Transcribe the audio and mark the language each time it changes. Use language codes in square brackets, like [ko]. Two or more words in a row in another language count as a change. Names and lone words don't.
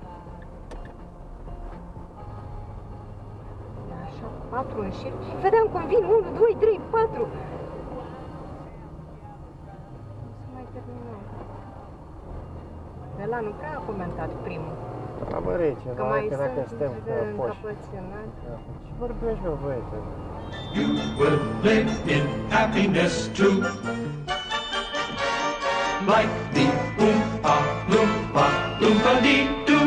[ro] Așa, 4 în șir. Vedeam cum vin 1, 2, 3, 4. Nu se mai termină. Ăla nu prea a comentat primul. Da, bă, rece, Că da, mai că dacă sunt suntem încăpățânat. Ce vorbești, mă, băiete? [en] You will live in happiness too. Like the Oompa Loompa Loompa-dee.